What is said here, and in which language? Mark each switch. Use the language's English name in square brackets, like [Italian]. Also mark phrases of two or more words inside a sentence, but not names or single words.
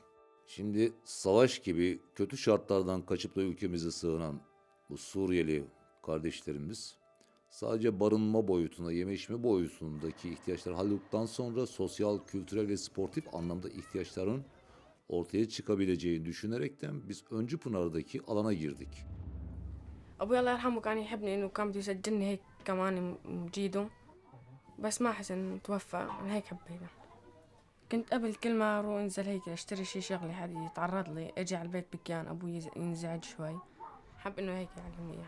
[Turkish] Şimdi savaş gibi kötü şartlardan kaçıp da ülkemize sığınan bu Suriyeli kardeşlerimiz sadece barınma boyutuna, yeme içme boyutundaki ihtiyaçları hallettikten sonra sosyal, kültürel ve sportif anlamda ihtiyaçların ortaya çıkabileceğini düşünerekten biz Öncü Pınar'daki alana girdik. [Arabic] أبوي الله يرحمه كان يحبني إنه كان بده يسجلني هيك كمان جيدو بس ما حسن توفى من هيك حبيته. كنت قبل كل ما أروح أنزل هيك أشتري شي شغلة حد يتعرض لي أجي على البيت بكيان أبوي ينزعج شوي حب إنه هيك يعلمني إياه.